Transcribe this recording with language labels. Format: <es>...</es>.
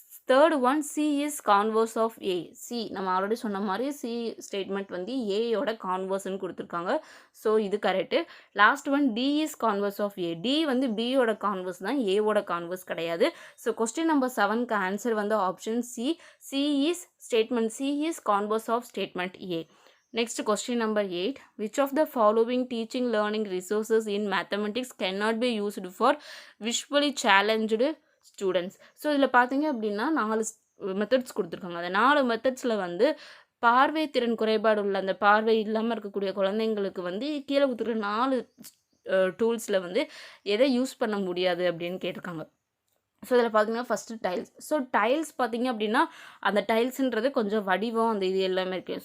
<en>Third one C is converse of A.</en> <ta>C நம்ம already சொன்ன மாதிரி சி ஸ்டேட்மெண்ட் வந்து ஏயோட கான்வர்ஸ்ன்னு கொடுத்துருக்காங்க. ஸோ இது correct.</ta> <en>Last one D is converse of A.</en> <ta>D வந்து பியோட கான்வர்ஸ் தான், ஏவோட கான்வர்ஸ் கிடையாது. ஸோ கொஸ்டின் நம்பர் 7க்கு ஆன்சர் வந்து option C.</ta> <en>C is statement C is converse of statement A. Next question number 8. Which of the following teaching learning resources in mathematics cannot be used for visually challenged students?</en> <ta>So இதில் பார்த்தீங்க அப்படின்னா 4 methods கொடுத்துருக்காங்க. அந்த 4 மெத்தட்ஸில் வந்து பார்வை திறன் குறைபாடு உள்ள அந்த பார்வை இல்லாமல் இருக்கக்கூடிய குழந்தைங்களுக்கு வந்து கீழே கொடுத்துருக்க 4 டூல்ஸில் வந்து எதை யூஸ் பண்ண முடியாது அப்படின்னு கேட்டிருக்காங்க. ஸோ இதில் பார்த்தீங்கன்னா ஃபஸ்ட்டு டைல்ஸ். ஸோ டைல்ஸ் பார்த்தீங்க அப்படின்னா அந்த டைல்ஸுன்றது கொஞ்சம் வடிவம் அந்த இது எல்லாமே இருக்குது.</ta>